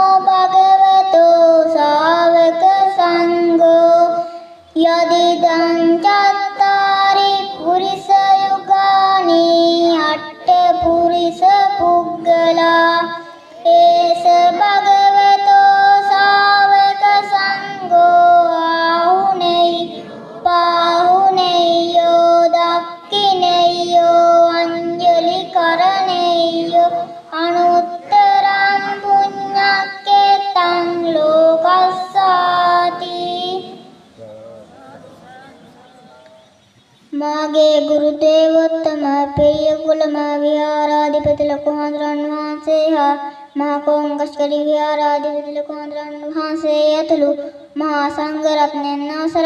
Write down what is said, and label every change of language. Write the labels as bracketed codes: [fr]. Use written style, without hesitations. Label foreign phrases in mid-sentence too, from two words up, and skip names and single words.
[pi] භගවතෝ ශාවක සංඝෝ යදිදං චත්තාරි පුරිස යුගානි අට්ඨ පුරිස පුග්ගලා ඒස භගවතෝ ශාවක සංඝෝ ආහුනේයි පාහුනේයෝ දක්ඛිනේයෝ අංජලි කරණේයෝ අනුත්තරං පුඤ්ඤක්කේතං ලෝකස්සාති. [si] මාගේ ගුරු දේවෝත්තම පිරිය කුලම විහාරාධිපති ලොකු හාමුදුරන් වහන්සේ හා මහා කොංගස්කරි විහාරාධිපති ලොකු හාමුදුරන් වහන්සේ ඇතුළු මහා සංඝ රත්නයන් අවසරයි.